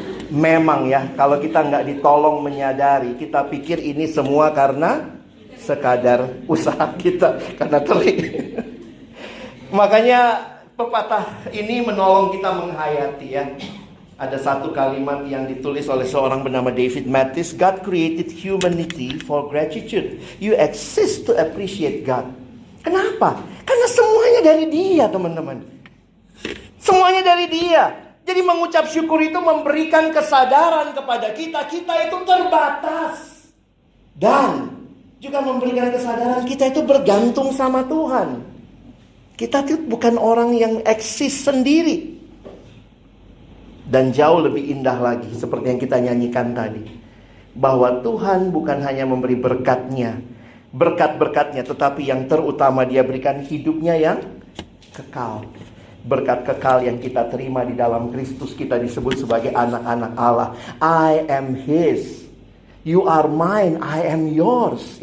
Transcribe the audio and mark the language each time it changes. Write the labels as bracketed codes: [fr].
[id] Memang ya, kalau kita nggak ditolong menyadari, kita pikir ini semua karena sekadar usaha kita, karena teri. Makanya pepatah ini menolong kita menghayati ya. Ada satu kalimat yang ditulis oleh seorang bernama David Mathis. [en] God created humanity for gratitude. You exist to appreciate God. [id] Kenapa? Karena semuanya dari Dia, teman-teman. Semuanya dari Dia. Jadi mengucap syukur itu memberikan kesadaran kepada kita itu terbatas. Dan juga memberikan kesadaran kita itu bergantung sama Tuhan. Kita itu bukan orang yang eksis sendiri. Dan jauh lebih indah lagi, seperti yang kita nyanyikan tadi, bahwa Tuhan bukan hanya memberi berkat-berkatnya, tetapi yang terutama Dia berikan hidupnya yang kekal. Berkat kekal yang kita terima di dalam Kristus, kita disebut sebagai anak-anak Allah. [en] I am His, you are mine, I am yours.